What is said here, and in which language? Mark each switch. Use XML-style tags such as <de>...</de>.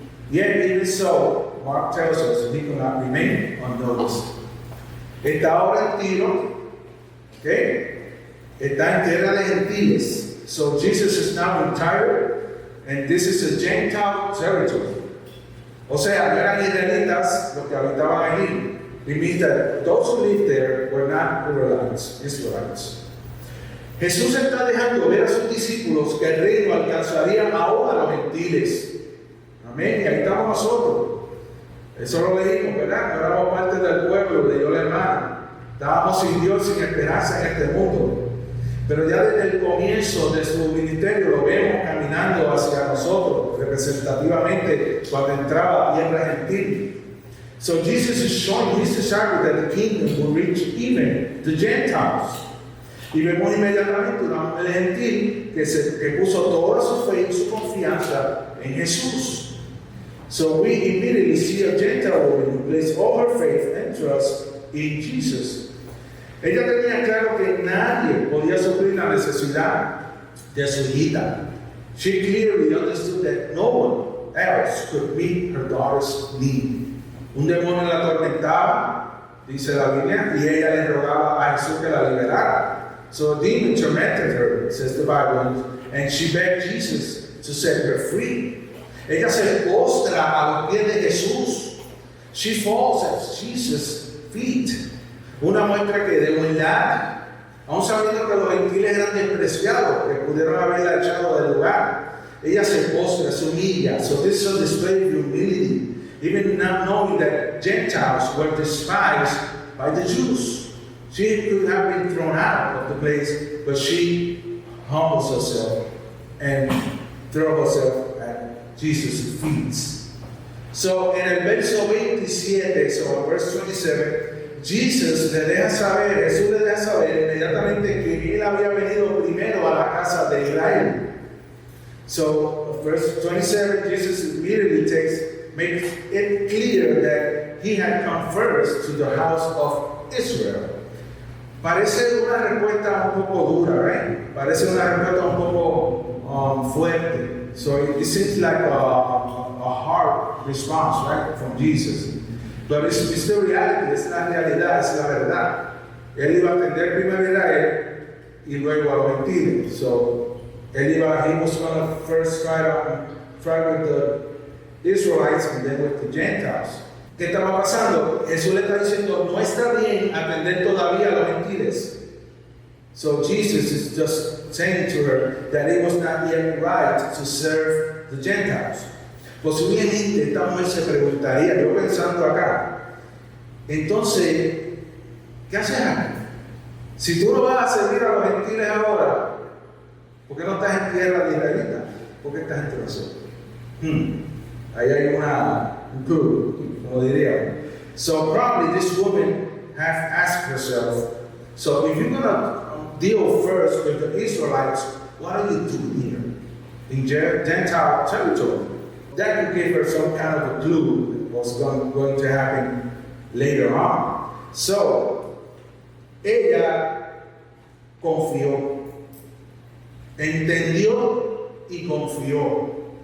<en>Yet even so, Mark tells us he could not remain unnoticed.</en> <es>Está ahora en Tiro, okay, está en tierra de gentiles.</es> <en>So Jesus is now in Tyre, and this is a Gentile territory.</en> <es>O sea, no eran israelitas los que habitaban allí.</es> <en>It means that those who lived there were not Israelites.</en> <es>Jesús está dejando ver a sus discípulos que el reino alcanzaría ahora a los gentiles. Amén. Y ahí estamos nosotros. Eso lo leímos, ¿verdad? No éramos parte del pueblo, leyó la hermana. Estábamos sin Dios, sin esperanza en este mundo. Pero ya desde el comienzo de su ministerio lo vemos caminando hacia nosotros, representativamente cuando entraba a tierra gentil.</es> <en>So Jesus is showing his disciples that the kingdom will reach even the Gentiles.</en> <es>Y vemos inmediatamente una mujer gentil que puso toda su fe y su confianza en Jesús.</es> <en>So we immediately see a Gentile woman who placed all her faith and trust in Jesus.</en> <es>Ella tenía claro que nadie podía suplir la necesidad de su hijita.</es> <en>She clearly understood that no one else could meet her daughter's need.</en> <es>Un demonio la atormentaba, dice la Biblia, y ella le rogaba a Jesús que la liberara.</es> <en>So a demon tormented her, says the Bible, and she begged Jesus to set her free.</en> <es>Ella se postra a los pies de Jesús.</es> <en>She falls at Jesus' feet.</en> <es>Una muestra que de humildad, aun sabiendo que los gentiles eran despreciados, que pudieron haberla echado del lugar. Ella se postra, se humilla.</es> <en>So this is a display of humility, even not knowing that Gentiles were despised by the Jews. She could have been thrown out of the place, but she humbles herself and throws herself at Jesus' feet. So in</en> <es>el verso</es> <en>27, so verse 27,</en> <es>Jesús le deja saber inmediatamente que él había venido primero a la casa de Israel.</es> <en>So, verse 27, Jesus immediately makes it clear that he had come first to the house of Israel.</en> <es>Parece una respuesta un poco dura, right? Parece una respuesta un poco fuerte.</es> <en>So it seems like a hard response, right, from Jesus. But it's the reality,</en> <es>es la realidad, es la verdad. Él iba a atender primero a Israel y luego a los gentiles.</es> <en>So he was going to first try with the Israelites and then with the Gentiles.</en> <es>¿Qué estaba pasando? Jesús le está diciendo, no está bien atender todavía a los gentiles. So Jesus is just saying to her that it was not yet right to serve the Gentiles. Posiblemente esta mujer se preguntaría, yo pensando acá, entonces, ¿qué haces aquí? Si tú no vas a servir a los gentiles ahora, ¿por qué no estás en tierra de israelita? ¿Por qué estás entre nosotros? Ahí hay un clue, como diría.</es> <en>So probably this woman has asked herself, so if you're going to deal first with the Israelites, what are you doing here in Gentile territory? That could give her some kind of a clue what's going to happen later on.</en> <es>So, ella confió, entendió y confió.</es>